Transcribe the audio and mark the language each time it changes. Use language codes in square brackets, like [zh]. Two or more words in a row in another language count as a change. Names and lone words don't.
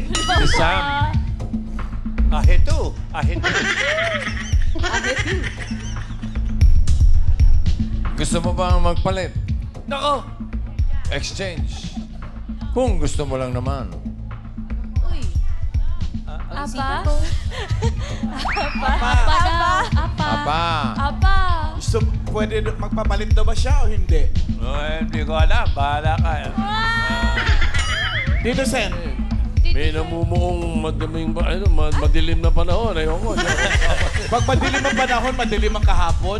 [tl] Si Sam. Ahetu. Ahetu. Gusto mo bang magpalit? Nako! Exchange. Kung gusto mo lang naman. Uy. Apa? Apa daw. Apa. Aba. Apa? Gusto, pwede magpapalit daw ba siya o hindi? Hindi ko alam. Bahala ka. Dito, Sen. May namumuong madilim na panahon. Ayoko. Pag madilim ang panahon, madilim ang kahapon.